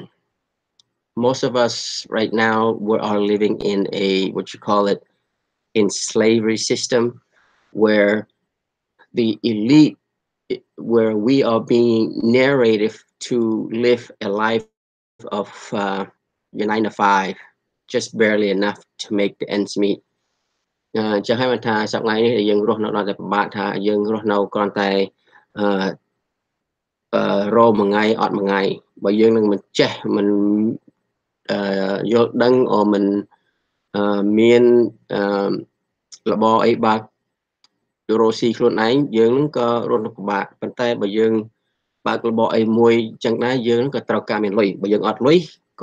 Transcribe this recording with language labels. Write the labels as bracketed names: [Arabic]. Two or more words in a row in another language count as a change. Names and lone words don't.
[English] Most of us right now we are living in a what you call it in slavery system where the elite where we are being narrated to live a life of your 9 to 5 just barely enough to make the ends meet [Khmer] ចឹងហើយបានថាសប្តាហ៍នេះយើងរស់នៅដល់តែពិបាកថាយើងរស់នៅគ្រាន់តែអឺរមួយថ្ងៃអត់មួយ ថ្ងៃបើយើងនឹងមិនចេះមិនយល់ដឹងអូមិនមានរបរអីបើករកស៊ីខ្លួនឯងយើងនឹងក៏រស់នៅពិបាកប៉ុន្តែបើយើងបើករបរអីមួយចឹងដែរយើងក៏ត្រូវការមានលុយបើយើងអត់លុយក៏